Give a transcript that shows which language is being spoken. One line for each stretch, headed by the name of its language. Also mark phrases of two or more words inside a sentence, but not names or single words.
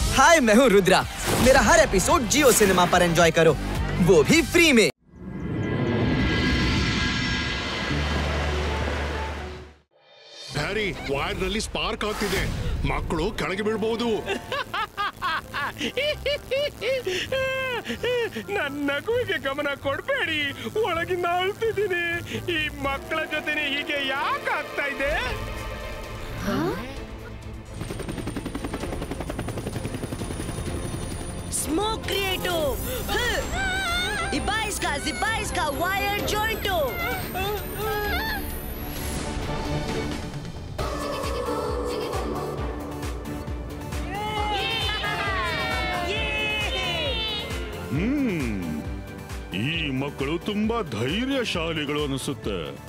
Hindi: हाय मैं हूँ रुद्रा। मेरा हर एपिसोड जियो सिनेमा पर एंजॉय करो, वो भी फ्री में।
Kannada: ಹ್ಯಾರಿ, ವೈರ್ ನಲ್ಲಿ ಸ್ಪಾರ್ಕ್ ಆಗ್ತಿದೆ, ಮಕ್ಕಳು ಕೆಳಗೆ ಬೀಳಬಹುದು. ನನ್ನ ನಗುವಿಗೆ ಗಮನ ಕೊಡಬೇಡಿ, ಒಳಗಿಂದ ಅಳ್ತಿದ್ದೀನಿ. ಈ ಮಕ್ಕಳ ಜೊತೆನೆ ಹೀಗೆ ಯಾಕೆ ಆಗ್ತಾ ಇದೆ? स्मोक क्रिएटो, इबाइस का वायर जॉइंटो. ಈ ಮಕ್ಕಳು ತುಂಬಾ ಧೈರ್ಯಶಾಲಿಗಳು ಅನಿಸುತ್ತೆ.